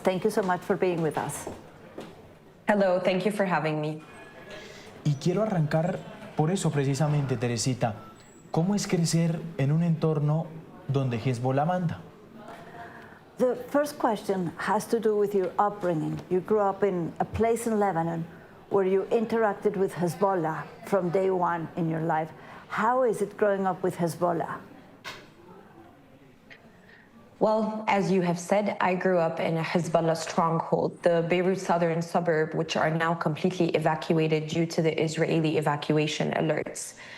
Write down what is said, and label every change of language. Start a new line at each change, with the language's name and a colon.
English: Thank you so much for being with us. Hello, thank you for having me.
Spanish: Y quiero arrancar por eso precisamente, Teresita. ¿Cómo es crecer en un entorno donde Hezbollah manda?
English: The first question has to do with your upbringing. You grew up in a place in Lebanon where you interacted with Hezbollah from day one in your life. How is it growing up with Hezbollah? Well, as you have said, I grew up in a Hezbollah stronghold, the Beirut southern suburb, which are now completely evacuated due to the Israeli evacuation alerts.